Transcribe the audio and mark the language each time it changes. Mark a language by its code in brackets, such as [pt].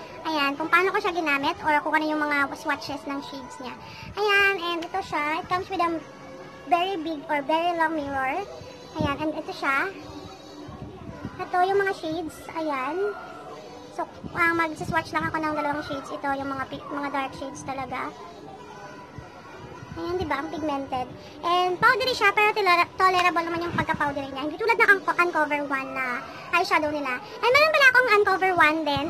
[tl] Ayan, kung paano ko siya ginamit or kung ano yung mga swatches ng shades niya. Ayan, and ito siya. [en] It comes with a very big or very long mirror. [tl] Ayan, and ito siya. Ito yung mga shades, ayan. So, mag-swatch lang ako ng dalawang shades. Ito yung mga dark shades talaga. Ayan, diba? Ang pigmented. And powdery siya, pero tolerable naman yung pagka-powdery niya. Hindi tulad ng Uncover 1 na eyeshadow nila. And meron pala akong Uncover 1 din.